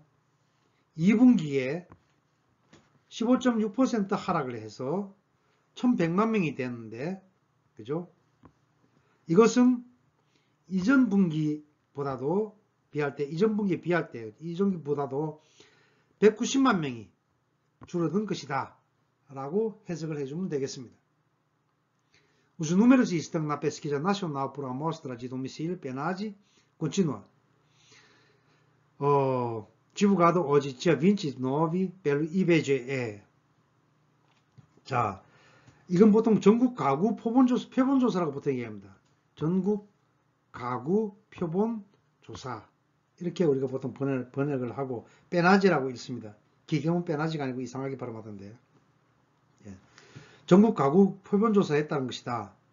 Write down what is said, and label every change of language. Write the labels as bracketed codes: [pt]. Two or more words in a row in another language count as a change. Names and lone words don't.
[ko] 2분기에 15.6% 하락을 해서 1,100만 명이 됐는데, 그죠? 이것은 이전 분기보다도 비할 때, 이전 분기보다도 190만 명이 줄어든 것이다. 라고 해석을 해주면 되겠습니다. [pt] Os números estão na pesquisa nacional por amostra de domicílio PNAD contínua, divulgado hoje, dia 29, pelo IBGE. [ko] 자, 이건 보통 전국 가구 표본조사라고 보통 얘기합니다. 전국 가구 표본조사. 이렇게 우리가 보통 번역을 하고, 빼나지라고 읽습니다. 기경은 빼나지가 아니고 이상하게 발음하던데요. 전국 가구 표본조사에 따른 것이다.